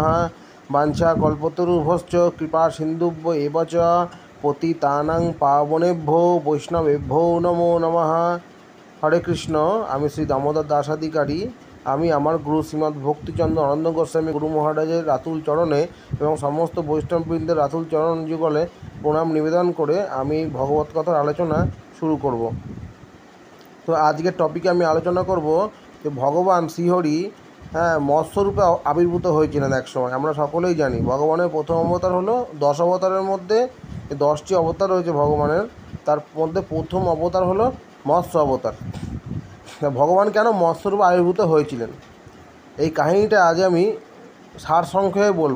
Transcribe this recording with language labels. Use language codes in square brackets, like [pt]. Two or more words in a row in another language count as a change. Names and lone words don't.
[sa] वाञ्छाकल्पतरुभ्यश्च कृपासिन्धुभ्यो एव च पतितानां पावनेभ्यो वैष्णवेभ्यो नमो नमः। [bn] हरे कृष्ण। আমি শ্রী দামোদর দাসাধিকারী। আমি আমার গুরু শ্রীমদ ভক্তিচন্দ্র আনন্দ গোস্বামী গুরু মহারাজের রাতুল চরণে এবং সমস্ত বৈষ্ণববৃন্দের রাতুল চরণ যুগলে প্রণাম নিবেদন করে আমি ভগবত কথার আলোচনা শুরু করব। তো আজকের টপিকে আমি আলোচনা করব যে ভগবান শ্রীহরি মৎস্যরূপে আবির্ভূত हয়েছিলেন এক সময়। আমরা সকলেই জানি ভগবানের প্রথম অবতার হলো 10 অবতারের মধ্যে 10টি অবতার রয়েছে ভগবানের, তার মধ্যে প্রথম অবতার হলো মৎস্য অবতার। ভগবান কেন মৎস্যরূপে আবির্ভূত হয়েছিলেন এই কাহিনীটা আজ আমি সারসংক্ষেপে বলবো।